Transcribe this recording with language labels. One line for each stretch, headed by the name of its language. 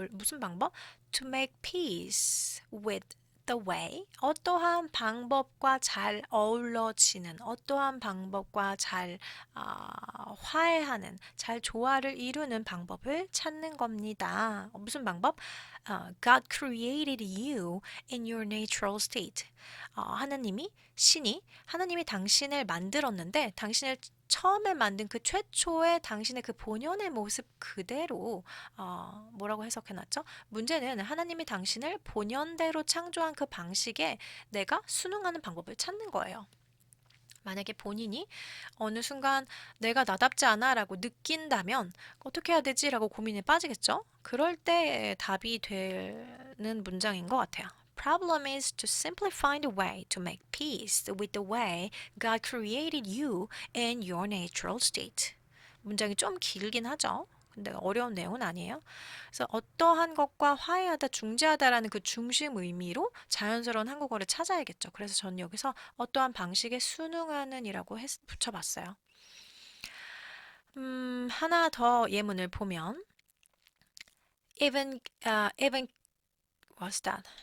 Korean: 무슨 방법?
English: To make peace with the way.
Korean: 어떠한 방법과 잘 어우러지는, 어떠한 방법과 잘 화해하는, 잘 조화를 이루는 방법을 찾는 겁니다. 무슨 방법?
English: God created you in your natural state.
Korean: 하나님이 당신을 만들었는데 당신을 처음에 만든 그 최초의 당신의 그 본연의 모습 그대로 뭐라고 해석해놨죠? 문제는 하나님이 당신을 본연대로 창조한 그 방식에 내가 순응하는 방법을 찾는 거예요. 만약에 본인이 어느 순간 내가 나답지 않아 라고 느낀다면 어떻게 해야 되지? 라고 고민에 빠지겠죠? 그럴 때 답이 되는 문장인 것 같아요.
English: Problem is to simply find a way to make peace with the way God created you in your natural state.
Korean: 문장이 좀 길긴 하죠. 근데 어려운 내용은 아니에요. 그래서 어떠한 것과 화해하다, 중재하다라는 그 중심 의미로 자연스러운 한국어를 찾아야겠죠. 그래서 저는 여기서 어떠한 방식에 순응하는 이라고 붙여봤어요. 하나 더 예문을 보면
English: even what's that?